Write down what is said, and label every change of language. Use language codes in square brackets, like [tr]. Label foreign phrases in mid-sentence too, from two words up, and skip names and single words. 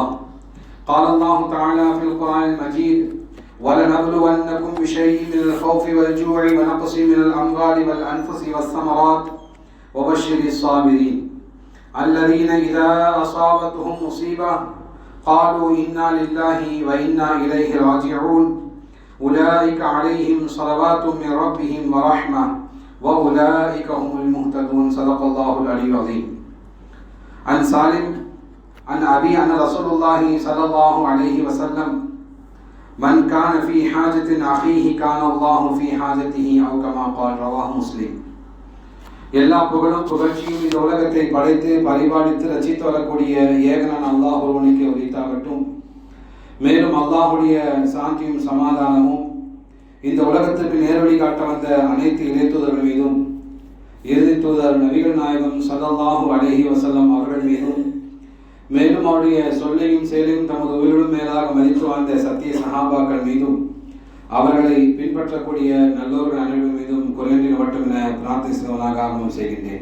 [ar] قال الله تعالى في القرآن المجيد: ولنبلونكم بشيء من الخوف والجوع ونقص من الأموال والأنفس والثمرات وبشر الصابرين الذين إذا أصابتهم مصيبة قالوا إنا لله وإنا إليه راجعون أولئك عليهم صلوات من ربهم ورحمة وأولئك هم المهتدون. صدق الله العلي العظيم. عن سالم عن أبي أن رسول الله صلى الله عليه وسلم: من كان في حاجة أخيه كان الله في حاجته أو كما قال. رواه مسلم. [ta] எல்லா புகழும் புகழ்ச்சியும் இந்த உலகத்தை படைத்து பரிபாலித்து ரசித்து வரக்கூடிய ஏகனான் அல்லாஹ் ஒருவனுக்கு உரித்தாகட்டும். மேலும் அல்லாஹுடைய சாந்தியும் சமாதானமும் இந்த உலகத்திற்கு நேர்வழி காட்ட வந்த அனைத்து இறைத்தூதர்கள் மீதும் இறுதி தூதர் நபிகள் நாயகம் [ar] صلى الله عليه وسلم [ta] அவர்கள் மீதும் மேலும் அவருடைய சொல்லையும் செயலையும் தமது உயிரிலும் மேலாக மதித்து வாழ்ந்த சத்திய சஹாபாக்கள் மீதும் அவர்களை பின்பற்றக்கூடிய நல்லோர்கள் அனைவர்கள் மீதும் குறையின்றி மட்டும் என பிரார்த்திப்பவனாக ஆரம்பம் செய்கின்றேன்.